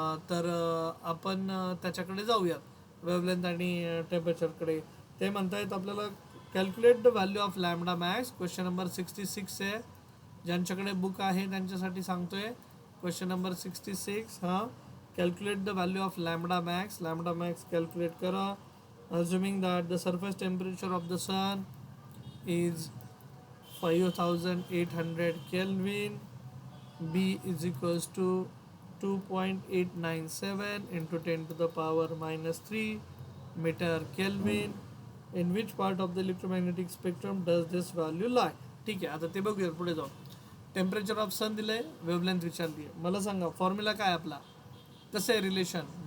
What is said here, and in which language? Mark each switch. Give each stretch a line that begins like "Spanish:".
Marathi: तर आपण त्याच्याकडे जाऊयात, वेवलेंथ आणि टेम्परेचरकडे. ते म्हणतायत आपल्याला
English: Calculate the value of lambda max.
Marathi: Question number 66 आहे. ज्यांच्याकडे बुक आहे त्यांच्यासाठी सांगतोय.
English: Question number 66. हां, calculate the value of lambda max.
Marathi: Lambda max calculate करा.
English: Assuming that the surface temperature of the sun is 5800 Kelvin, B is equals to 2.897 into 10⁻³ meter Kelvin. In which part of the electromagnetic spectrum does this value lie?
Marathi: ठीक आहे, आता ते बघूया पुढे जाऊ. Temperature of सन दिलंय, wavelength विचारली आहे. मला सांगा फॉर्म्युला काय आपला, कसं आहे रिलेशन?